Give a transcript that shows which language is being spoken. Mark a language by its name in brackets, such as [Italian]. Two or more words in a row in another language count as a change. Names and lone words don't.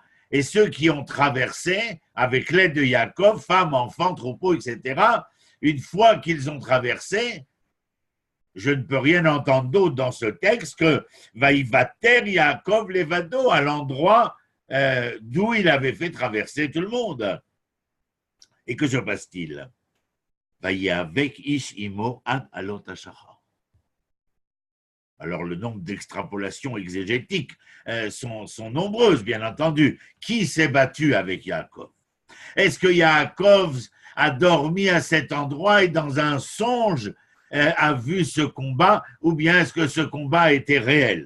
[French] Et ceux qui ont traversé, avec l'aide de Yaakov, femmes, enfants, troupeaux, etc., une fois qu'ils ont traversé, je ne peux rien entendre d'autre dans ce texte que [Hebrew] ויותר יעקב לבדו, [French] à l'endroit d'où il avait fait traverser tout le monde. Et que se passe-t-il? [Hebrew] ויאבק איש עמו עד עלות השחר. [French] Alors le nombre d'extrapolations exégétiques sont nombreuses, bien entendu. Qui s'est battu avec Yaakov? Est-ce que Yaakov a dormi à cet endroit et dans un songe a vu ce combat, ou bien est-ce que ce combat était réel?